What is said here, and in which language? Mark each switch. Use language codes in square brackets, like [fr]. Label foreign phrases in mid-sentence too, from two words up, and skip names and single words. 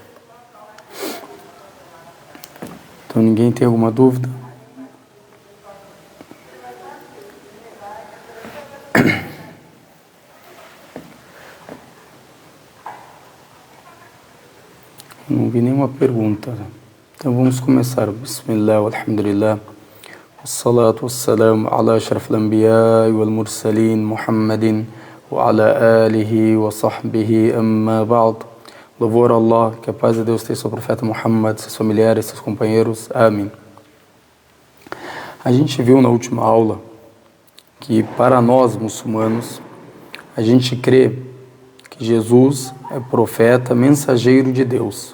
[pt] Então, ninguém tem alguma dúvida? Não vi nenhuma pergunta. Então vamos começar. [ar] بسم الله، الحمد لله. والصلاة والسلام على أشرف الأنبياء والمرسلين محمد وعلى آله وصحبه أما بعد. [pt] Louvor a Allah, que a paz de Deus tenha seu profeta Muhammad, seus familiares, seus companheiros. Amém. A gente viu na última aula que para nós muçulmanos, a gente crê que Jesus é profeta, mensageiro de Deus.